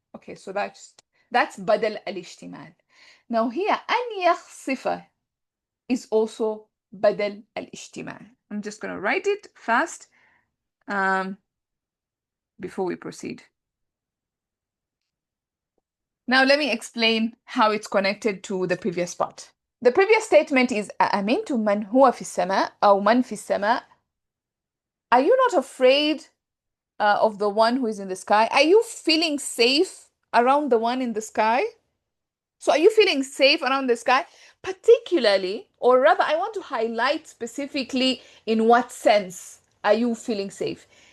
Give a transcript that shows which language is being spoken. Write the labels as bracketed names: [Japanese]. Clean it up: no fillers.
[English] Okay, so that's badal al-ishtimal. Now here, an yakhsifa is also badal al-ishtimal. I'm just going to write it fast before we proceed. Now let me explain how it's connected to the previous part. The previous statement is [Arabic] أأمنتم من هو في السماء أو من في السماء. [English] Are you not afraid of the one who is in the sky? Are you feeling safe around the one in the sky? So are you feeling safe around the sky? Particularly, or rather, I want to highlight specifically in what sense are you feeling safe?